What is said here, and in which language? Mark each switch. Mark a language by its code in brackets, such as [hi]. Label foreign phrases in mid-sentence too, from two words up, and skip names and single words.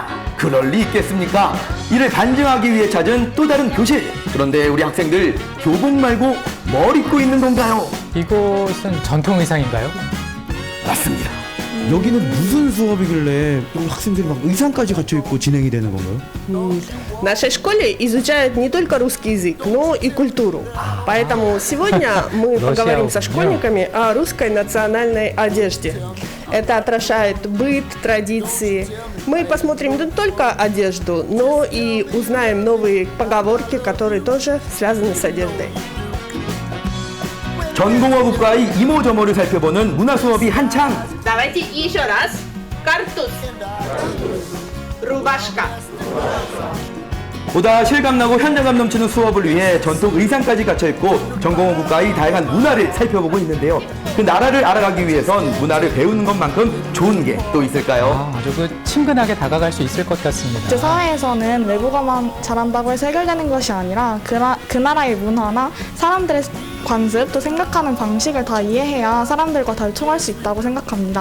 [ko] 그럴 리 있겠습니까? 이를 반증하기 위해 찾은 또 다른 교실. 그런데 우리 학생들 교복 말고 뭘 입고 있는 건가요? 이곳은 전통 의상인가요? 맞습니다. 여기는 무슨 수업이길래 학생들이 막 의상까지 갖춰 입고 진행이 되는 건가요? [ru] В нашей школе изучают не только русский язык, но и культуру. Поэтому сегодня мы поговорим со школьниками о русской национальной одежде. Это отражает быт, традиции. Мы посмотрим не только одежду, но и узнаем новые поговорки, которые тоже связаны с одеждой. [ko] 전공어 국가의 이모저모를 살펴보는 문화 수업이 한창. [ru] Давайте еще раз. Картуз. Рубашка. [ko] 보다 실감나고 현장감 넘치는 수업을 위해 전통 의상까지 갖춰있고 전공어 국가의 다양한 문화를 살펴보고 있는데요. 그 나라를 알아가기 위해선 문화를 배우는 것만큼 좋은 게 또 있을까요? 아주 친근하게 다가갈 수 있을 것 같습니다. 사회에서는 외국어만 잘한다고 해서 해결되는 것이 아니라 그 나라의 문화나 사람들의 관습 또 생각하는 방식을 다 이해해야 사람들과 잘 통할 수 있다고 생각합니다.